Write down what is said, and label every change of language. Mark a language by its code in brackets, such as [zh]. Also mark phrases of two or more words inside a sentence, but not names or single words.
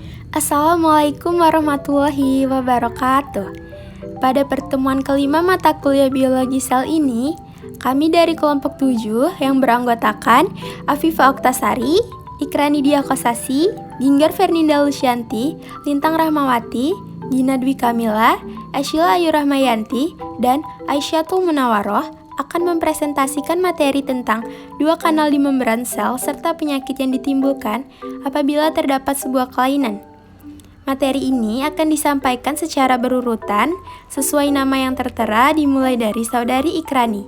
[ar] السلام عليكم ورحمة الله وبركاته. [id] Pada pertemuan kelima mata kuliah biologi sel ini, kami dari kelompok 7 yang beranggotakan Afifah Oktasari, Ikrani Diakosasi, Ginggar Ferninda Lusyanti, Lintang Rahmawati, Gina Dwi Kamila, Asyila Ayu Rahmayanti, dan Aisyatul Munawaroh akan mempresentasikan materi tentang dua kanal di membran sel serta penyakit yang ditimbulkan apabila terdapat sebuah kelainan. Materi ini akan disampaikan secara berurutan sesuai nama yang tertera dimulai dari Saudari Ikrani.